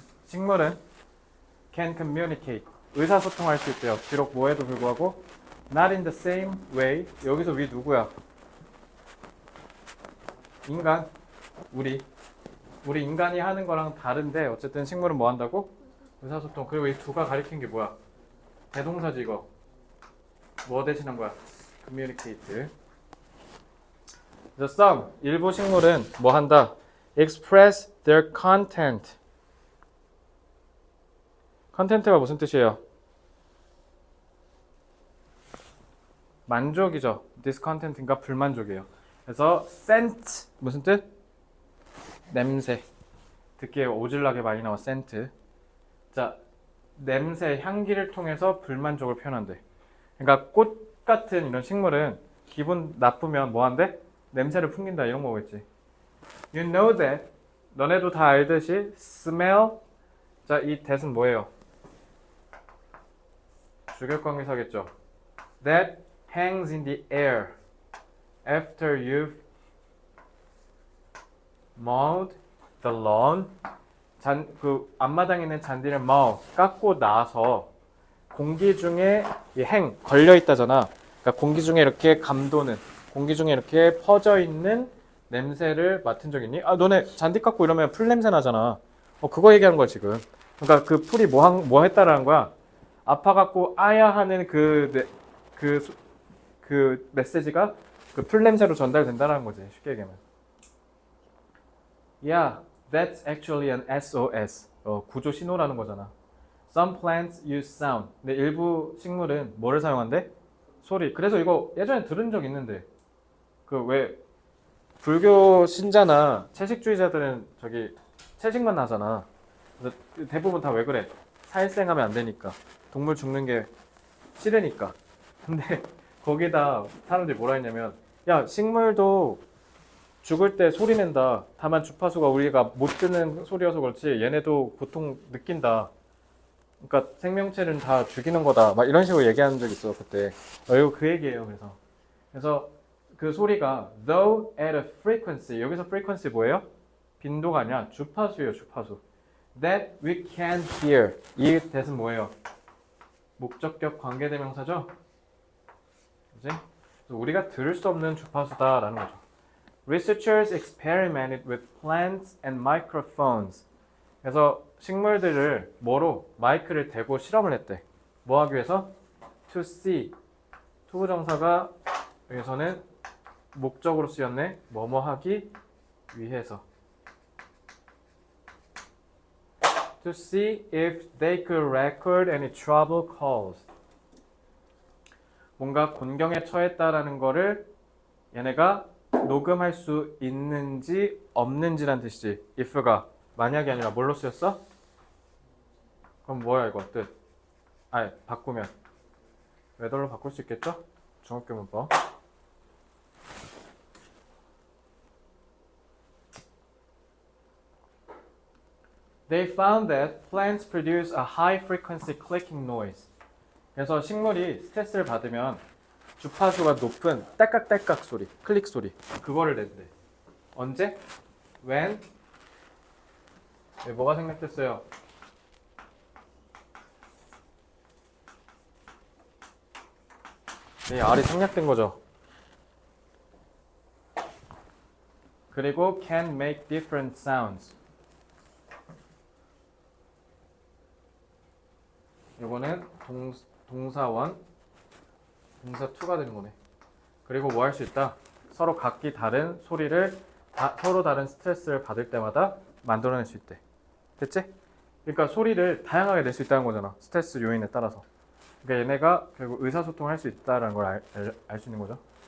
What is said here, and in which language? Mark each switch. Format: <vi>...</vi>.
<ko>식물은</ko> <en>can communicate.</en> <ko>의사소통할 수 있대요. 비록 뭐에도 불구하고</ko> <en>not in the same way.</en> <ko>여기서 위 누구야? 인간. 우리 인간이 하는 거랑 다른데 어쨌든 식물은 뭐 한다고? 의사소통. 그리고 이 두가 가리킨 게 뭐야? 대동사지 이거. 뭐 대신한 거야? communicate.</ko> <en>The some</en> <ko>일부 식물은 뭐 한다?</ko> <en>express their content.</en> <ko>컨텐트가 무슨 뜻이에요? 만족이죠. discontent인가 불만족이에요. 그래서 scent 무슨 뜻? 냄새. 듣기에 오질나게 많이 나와 scent. 자, 냄새, 향기를 통해서 불만족을 표현한대. 그러니까 꽃 같은 이런 식물은 기분 나쁘면 뭐 한대? 냄새를 풍긴다 이런 거겠지.</ko> <en>You know that.</en> <ko>너네도 다 알듯이 smell. 자, 이 that은 뭐예요? 주격관계사겠죠.</ko> <en>That hangs in the air after you've mowed the lawn.</en> <ko>그 앞마당에 있는 잔디를 깎고 나서 공기 중에 이 행 걸려 있다잖아. 그러니까 공기 중에 이렇게 감도는, 공기 중에 이렇게 퍼져 있는 냄새를 맡은 적 있니? 아, 너네 잔디 깎고 이러면 풀 냄새 나잖아. 그거 얘기하는 거야 지금. 그러니까 그 풀이 뭐 했다라는 거야. 아파갖고 아야 하는 그 메시지가 그 풀 냄새로 전달된다는 거지. 쉽게 얘기하면.</ko> <en>Yeah, that's actually an SOS.</en> <ko>구조 신호라는 거잖아.</ko> <en>Some plants use sound.</en> <ko>근데 일부 식물은 뭐를 사용한대? 소리. 그래서 이거 예전에 들은 적 있는데 그 왜 불교 신자나 채식주의자들은 저기 채식만 하잖아. 그래서 대부분 다 왜 그래? 살생하면 안 되니까. 동물 죽는 게 싫으니까. 근데 거기다 사람들이 뭐라 했냐면 야, 식물도 죽을 때 소리 낸다. 다만 주파수가 우리가 못 듣는 소리여서 그렇지 얘네도 고통 느낀다. 그러니까 생명체는 다 죽이는 거다. 막 이런 식으로 얘기하는 적 있어 그때. 이거 그 얘기예요. 그래서 그 소리가</ko> <en>though at a frequency.</en> <ko>여기서 frequency 뭐예요? 빈도가 아니라 주파수예요. 주파수.</ko> <en>That we can hear.</en> <ko>이 that은 뭐예요? 목적격 관계대명사죠? 그지? 우리가 들을 수 없는 주파수다라는 거죠.</ko> <en>Researchers experimented with plants and microphones.</en> <ko>그래서 식물들을 뭐로? 마이크를 대고 실험을 했대. 뭐 하기 위해서?</ko> <en>To see.</en> <ko>투부정사가 여기서는 목적으로 쓰였네. 뭐뭐 하기 위해서.</ko> <en>To see if they could record any trouble calls.</en> <ko>뭔가 곤경에 처했다라는 거를 얘네가 녹음할 수 있는지 없는지란 뜻이지. if가 만약이 아니라 뭘로 쓰였어? 그럼 뭐야 이거 뜻? 아니 바꾸면 whether로 바꿀 수 있겠죠? 중학교 문법.</ko> <en>They found that plants produce a high frequency clicking noise.</en> <ko>그래서 식물이 스트레스를 받으면 주파수가 높은 딸깍딸깍 소리, 클릭 소리 그거를 낸대. 언제? When? 뭐가 생략됐어요? 네, R이 생략된 거죠. 그리고</ko> <en>can make different sounds.</en> <ko>요거는 동사원, 동사 2가 되는 거네. 그리고 뭐 할 수 있다? 서로 각기 다른 소리를 서로 다른 스트레스를 받을 때마다 만들어낼 수 있대. 됐지? 그러니까 소리를 다양하게 낼 수 있다는 거잖아. 스트레스 요인에 따라서. 그러니까 얘네가 결국 의사소통을 할 수 있다는 걸 알 수 있는 거죠.</ko>